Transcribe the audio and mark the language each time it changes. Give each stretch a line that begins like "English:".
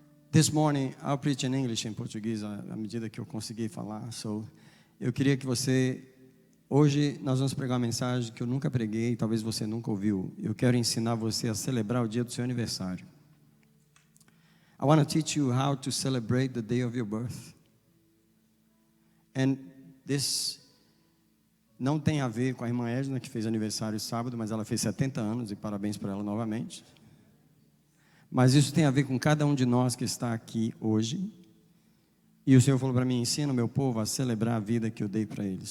English: This morning, I'll preach in English and Portuguese
Portuguese: à medida que eu conseguir falar. So, eu queria que você, hoje nós vamos pregar uma mensagem que eu nunca preguei, talvez você nunca ouviu. Eu quero ensinar você a celebrar o dia do seu aniversário.
English: I want to teach you how to celebrate the day of your birth. And this
Portuguese: não tem a ver com a irmã Edna, que fez aniversário sábado, mas ela fez 70 anos e parabéns para ela novamente. Mas isso tem a ver com cada um de nós que está aqui hoje. E o Senhor falou para mim, ensina o meu povo a celebrar a vida que eu dei para eles.